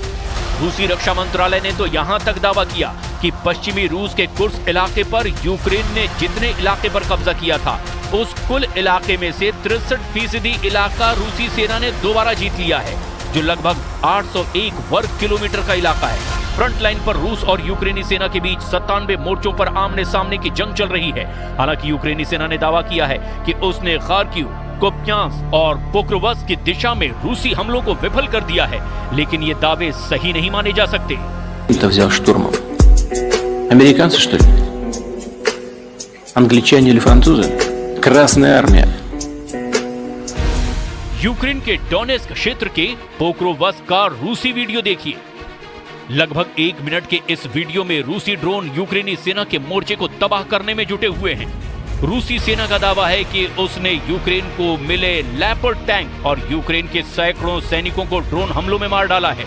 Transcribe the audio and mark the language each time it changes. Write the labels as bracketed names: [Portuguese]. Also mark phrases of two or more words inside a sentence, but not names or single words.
[Hindi] रूसी रक्षा मंत्रालय ने तो यहां तक दावा किया कि पश्चिमी रूस के कुर्स्क इलाके पर यूक्रेन ने जितने इलाके पर कब्जा किया था, उस कुल इलाके में से 63% इलाका रूसी सेना ने दोबारा जीत लिया है, जो लगभग 801 वर्ग किलोमीटर का इलाका है। फ्रंट लाइन पर रूस और यूक्रेनी सेना के बीच 97 मोर्चों पर आमने सामने की जंग चल रही है। हालांकि यूक्रेनी सेना ने दावा किया है कि उसने खार्किव, कुपियांस्क और पोक्रोवस्क की दिशा में रूसी हमलों को विफल कर दिया है, लेकिन ये दावे सही नहीं माने जा सकते। [Russian] взял штурмом. Американцы, что ли? Англичане или французы? Красная армия. [Hindi] यूक्रेन के डोनेत्स्क क्षेत्र के पोक्रोवस्क का रूसी वीडियो देखिए। लगभग 1 मिनट के इस वीडियो में रूसी ड्रोन यूक्रेनी सेना के मोर्चे को तबाह करने में जुटे हुए हैं। रूसी सेना का दावा है कि उसने यूक्रेन को मिले लेपर्ड टैंक और यूक्रेन के सैकड़ों सैनिकों को ड्रोन हमलों में मार डाला है।